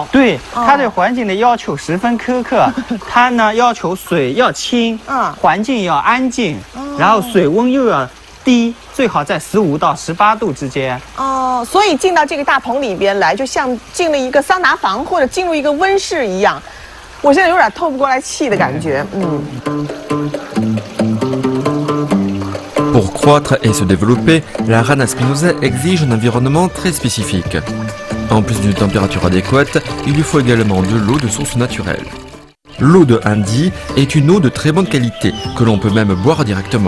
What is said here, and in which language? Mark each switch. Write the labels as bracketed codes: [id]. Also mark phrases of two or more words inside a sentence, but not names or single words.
[zh] 对，它对环境的要求十分苛刻。它呢要求水要清，环境要安静，然后水温又要低。最好在15到18度之间哦，所以进到这个大棚里边来，就像进了一个桑拿房或者进入一个温室一样。我现在有点透不过来气的感觉。 [fr] Pour croître et se développer, la rana spinosa exige un environnement très spécifique. En plus d'une température adéquate, il lui faut également de l'eau de source naturelle. L'eau de Handi est une eau de très bonne qualité que l'on peut même boire directement.